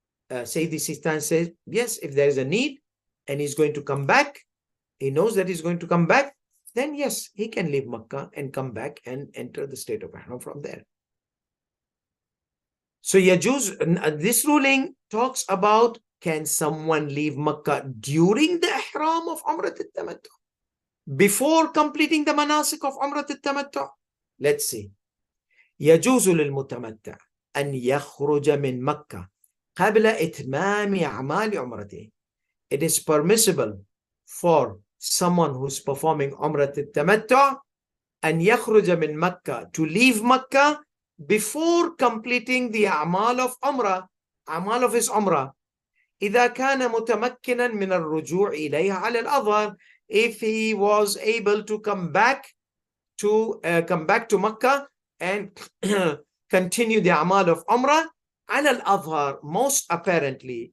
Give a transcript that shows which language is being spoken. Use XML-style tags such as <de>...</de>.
<en>Sayyidi Sistan says, yes, if there is a need and he's going to come back, he knows that he's going to come back, then yes, he can leave Makkah and come back and enter the state of Ihram from there. So Yajuz, this ruling talks about, can someone leave Makkah during the Ihram of Umrah al-Tamattu, before completing the Manasik of Umrah al-Tamattu? Let's see.</en> <ar>يجوز للمتمتع أن يخرج من مكة قبل إتمام أعمال عمرته.</ar> <en>It is permissible for someone who's performing Umrah al-Tamattu</en> <ar>أن يخرج من مكة,</ar> <en>to leave Makkah before completing the أعمال of Umrah, أعمال of his Umrah.</en> <ar>إذا كان متمكنا من الرجوع إليها على الأظهر,</ar> <en>if he was able to come back to Makkah and continue the amal of Umrah</en> <ar>على الأظهر,</ar> <en>most apparently.</en>